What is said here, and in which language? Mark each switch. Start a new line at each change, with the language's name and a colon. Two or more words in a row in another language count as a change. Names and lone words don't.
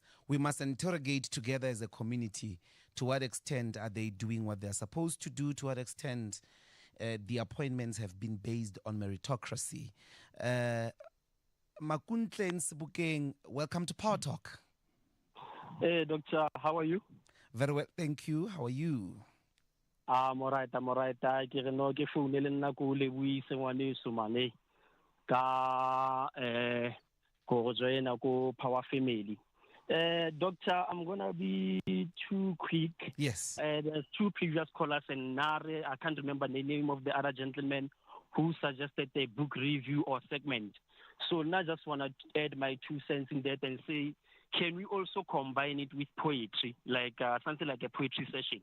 English: We must interrogate together as a community to what extent are they doing what they're supposed to do, to what extent the appointments have been based on meritocracy. Makuntle Nsibukeng, welcome to Power Talk. Hey, Doctor, how are you? Very well, thank you. How are you? I'm all right.
Tswana: Ke re no ke phone le nna ko Leboise ngwane sumane ka go join ko
English: Power Family. Doctor, I'm gonna be too quick. Yes. There's two previous callers and Nare, I can't remember the name of the other gentleman who suggested a book review or segment. So now I just want to add my 2 cents in that and say, can we also combine it with poetry, like something like a poetry session?